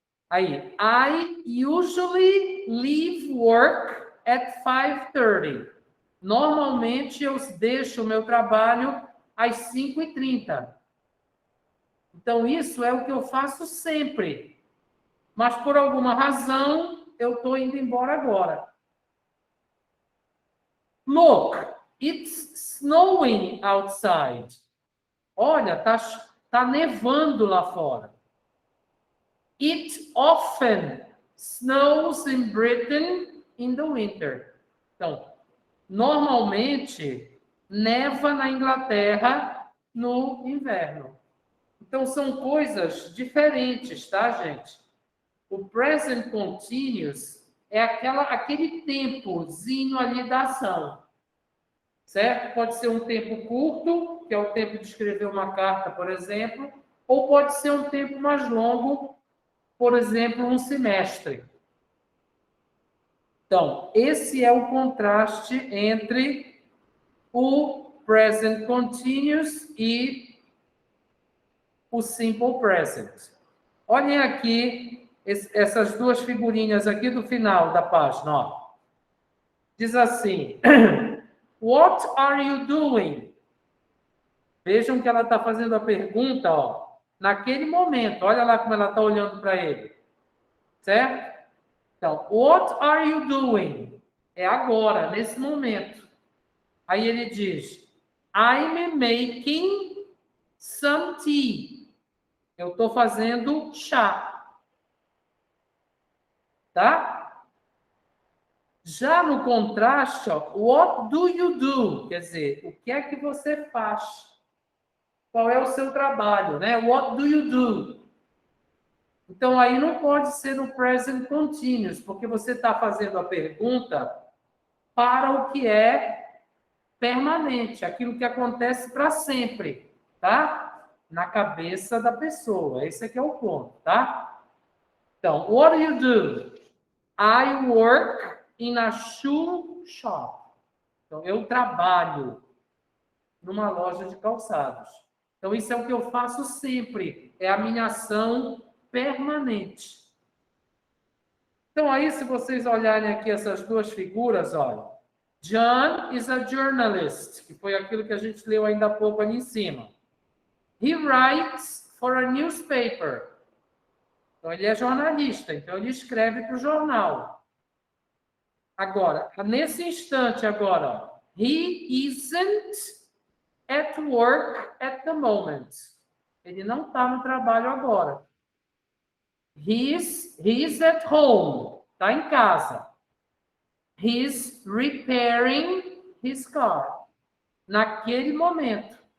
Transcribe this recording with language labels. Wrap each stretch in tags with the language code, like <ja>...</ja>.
<en>Aí, I usually leave work at 5:30.</en> <pt>Normalmente, eu deixo o meu trabalho às 5:30. Então, isso é o que eu faço sempre. Mas, por alguma razão, eu estou indo embora agora.</pt> <en>Look, it's snowing outside.</en> <pt>Olha, tá nevando lá fora.</pt> <en>It often snows in Britain in the winter.</en> <pt>Então, normalmente, neva na Inglaterra no inverno. Então, são coisas diferentes, tá, gente? O present continuous é aquele tempozinho ali da ação, certo? Pode ser um tempo curto, que é o tempo de escrever uma carta, por exemplo, ou pode ser um tempo mais longo, por exemplo, um semestre. Então, esse é o contraste entre o present continuous e o simple present. Olhem aqui essas duas figurinhas aqui do final da página, ó. Diz assim:</pt> <en>What are you doing?</en> <pt>Vejam que ela está fazendo a pergunta, ó, naquele momento. Olha lá como ela está olhando para ele. Certo?</pt> <en>Então, what are you doing?</en> <pt>É agora, nesse momento. Aí ele diz,</pt> <en>I'm making some tea.</en> <pt>Eu estou fazendo chá. Tá? Já no contraste, ó,</pt> <en>what do you do?</en> <pt>Quer dizer, o que é que você faz? Qual é o seu trabalho, né?</pt> <en>What do you do?</en> <pt>Então, aí não pode ser no present continuous, porque você está fazendo a pergunta para o que é permanente, aquilo que acontece para sempre, tá? Na cabeça da pessoa. Esse aqui é o ponto, tá?</pt> <en>Então, what do you do? I work in a shoe shop.</en> <pt>Então, eu trabalho numa loja de calçados. Então, isso é o que eu faço sempre. É a minha ação permanente. Então, aí, se vocês olharem aqui essas duas figuras, olha.</pt> <en>John is a journalist,</en> <pt>que foi aquilo que a gente leu ainda há pouco ali em cima.</pt> <en>He writes for a newspaper.</en> <pt>Então, ele é jornalista, então ele escreve para o jornal. Agora, nesse instante agora,</pt> <en>he isn't at work at the moment.</en> <pt>Ele não está no trabalho agora.</pt> <en>He's at home.</en> <pt>Está em casa.</pt> <en>He's repairing his car.</en> <pt>Naquele momento.</pt>